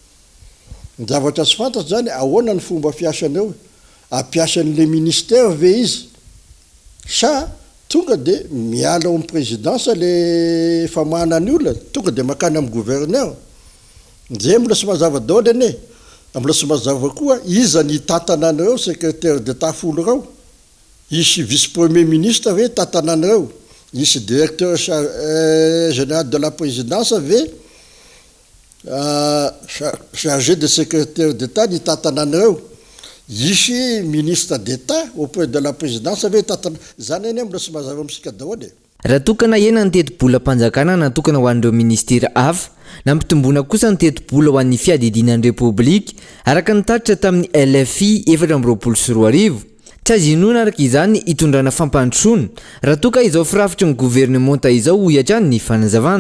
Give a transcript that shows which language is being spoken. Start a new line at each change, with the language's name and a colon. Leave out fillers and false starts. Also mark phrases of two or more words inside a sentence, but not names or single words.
Malagasy: Ny zavatra tsy fantatra zany ahoana ny fomba fiasany eo, ampiasan'
French: le ministère
Malagasy: ve izy sa tonga de miala amin'ny présidence le famahana ny olona tonga de makany amin'ny gouverneur. Nzay mbola tsy mazava daoly ane, mbola tsy mazava koa iza ny tantananareo
French: secrétaire d'État
Malagasy: folo reo, isy
French: vice premier ministre
Malagasy: ve tantananareo, isy
French: directeur général de la présidence
Malagasy: ve
French: chargé de secrétaire d'État
Malagasy: ny tantananareo, isy
French: ministre d'État auprès de la présidence
Malagasy: ve tatana zany ane mbola tsy mazava amitsika daoly. Raha tokana ena ny teti-bola mpanjakana natokana ho an'ireo ministera hafa na mitombona kosa ny teti-bola ho an'ny fiadidinan'ny Repoblika araka ny tatitra tamin'ny LFI 2024. Tsy azo inoana araka izany hitondrana fampandrosoana raha toka izao firafitry ny gouvernemanta izao ho hiatrany ny fanazavana.